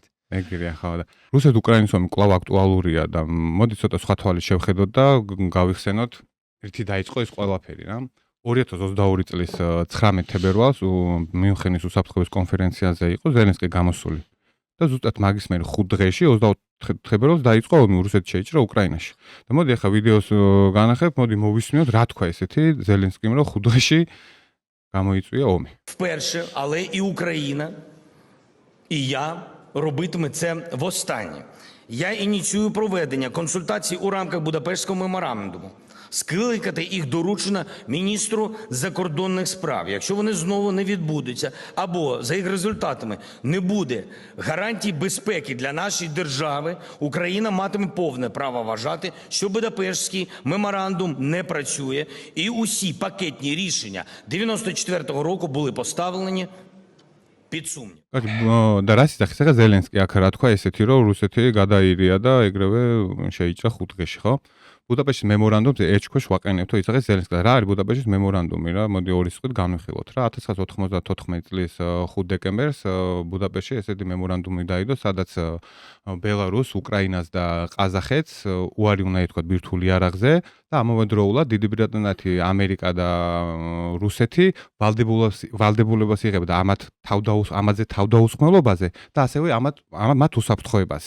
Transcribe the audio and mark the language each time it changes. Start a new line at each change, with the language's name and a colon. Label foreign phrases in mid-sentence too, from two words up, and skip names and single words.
Georgian: ეგრეა ხო და რუსეთ-უკრაინის ომი კვლავ აქტუალურია და მოდი ცოტა სხვა თვალით შევხედოთ და გავიხსენოთ ერთი დაიწყო ეს ყველაფერი რა 2022 წლის 19 თებერვალს მიუნხენის უსაფრთხოების კონფერენციაზე იყო ზელენსკი გამოსული და ზუსტად მაგის მერე 5 დღეში 24 თებერვალს დაიწყო ომი რუსეთს შეიჭრა უკრაინაში და მოდი ახლა ვიდეოს განახებ მოდი მოვისმინოთ რა თქვა ესეთი ზელენსკიმ რომ 5 დღეში გამოიწვია ომი
Ukrainian: вперше але і Україна і я робитиме це востаннє. Я ініціюю проведення консультацій у рамках Будапештського меморандуму. Скликати їх доручено міністру закордонних справ. Якщо вони знову не відбудуться, або за їх результатами не буде гарантій безпеки для нашої держави, Україна матиме повне право вважати, що Будапештський меморандум не працює, і усі пакетні рішення 94-го року були поставлені під сумнів.
Georgian: და რა სიტახის ახლა ზელენსკი აქ რა თქვა ესეთი რომ რუსეთი გადაირია და ეგრევე შეიჭრა 5 დღეში ხო ბუდაპეშტის მემორანდუმზე ეჭქვეშ ვაყენებთო იცახეს ზელენსკი რა არის ბუდაპეშტის მემორანდუმი რა მოდი ორი სიტყვით განვიხილოთ რა 1994 წლის 5 დეკემბერს ბუდაპეშტში ესეთი მემორანდუმი დაიდო სადაც ბელარუს უკრაინას და ყაზახეთს უარი უნდა ეთქვათ ბირთვული იარაღზე და ამავდროულად დიდი ბრიტანეთი ამერიკა და რუსეთი ვალდებულებას იღებდა ამაზე თავდაუსხმელობაზე და ასევე მათ უსაფრთხოებაზე.